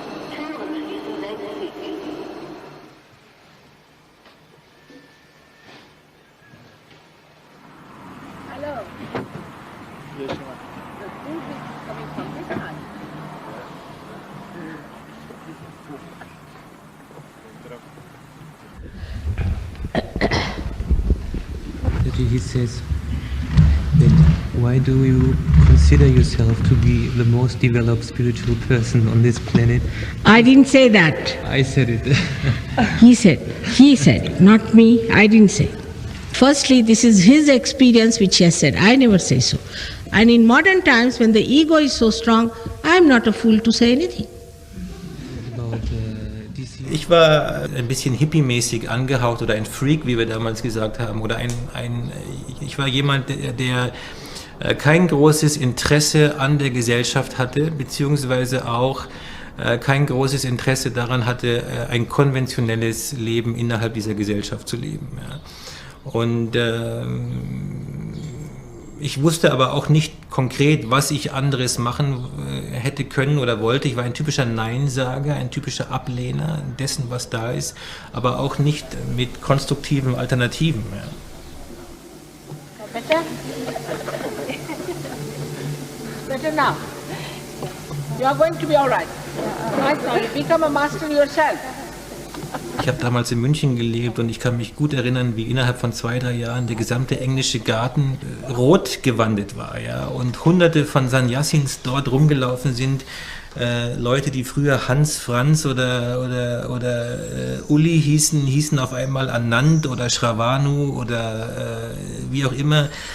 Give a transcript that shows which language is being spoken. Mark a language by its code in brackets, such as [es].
[de] Türen schließen sämtlich. [en] Hello. The food is coming from this side. He says that why do you consider yourself to be the most developed spiritual person on this planet? I didn't say that. I said it. He said, not me, I didn't say. Firstly, this is his experience which he has said. I never say so. And in modern times, when the ego is so strong, I am not a fool to say anything. [de] Ich war ein bisschen hippie-mäßig angehaucht oder ein Freak, wie wir damals gesagt haben. Oder ich war jemand, der kein großes Interesse an der Gesellschaft hatte, beziehungsweise auch kein großes Interesse daran hatte, ein konventionelles Leben innerhalb dieser Gesellschaft zu leben. Ja. Und ich wusste aber auch nicht konkret, was ich anderes machen hätte können oder wollte. Ich war ein typischer Neinsager, ein typischer Ablehner dessen, was da ist, aber auch nicht mit konstruktiven Alternativen. Ja. [en] Better? Better now. You are going to be all right. Right now, you become a master yourself. [de] Ich habe damals in München gelebt und ich kann mich gut erinnern, wie innerhalb von 2-3 Jahren der gesamte englische Garten rot gewandet war, ja, und hunderte von Sannyasins dort rumgelaufen sind, Leute, die früher Hans, Franz oder Uli hießen auf einmal Anand oder Shravanu oder wie auch immer.